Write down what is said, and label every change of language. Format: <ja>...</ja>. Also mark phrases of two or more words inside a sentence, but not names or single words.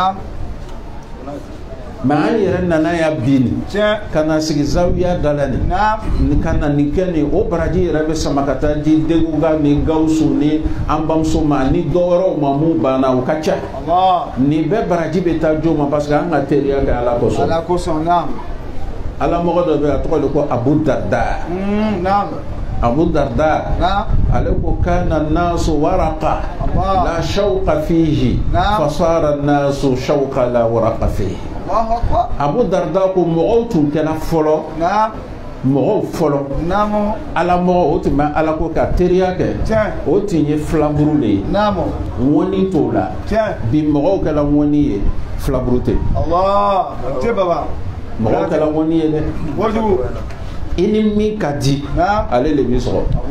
<bm>mais an yɛrɛ nana ya bin ka na sigi zawiya da la nin ka na nin kɛ nin o baraji yɛrɛ bɛ sama ka taa di Deko ni Gawusu ni an bamuso ma ni dɔ wɛrɛw ma mun banna o ka ca nin bɛɛ baraji bɛ taa jo ma</bm> <fr>parce que</fr> <bm>an ka teriya kɛ ala kosɔn ala mɔgɔ dɔ bɛ yen a tɔgɔ de ko</bm> <ar>Abu Darda</ar> <bm>ale ko</bm> <ar>كان الناس ورقا لا شوك فيه فصار الناس شوكا لا ورق فيه</ar> <bm>Abu Darda ko mɔgɔw tun kɛra fɔlɔ mɔgɔw fɔlɔ ala mɔgɔ o tun bɛ ala ko ka teriya kɛ o tun ye filaburu de ye ŋɔni t'o la bi mɔgɔw kɛra ŋɔni ye filaburu tɛ mɔgɔw kɛra ŋɔni ye dɛ i ni min ka di ale de b'i sɔrɔ</bm>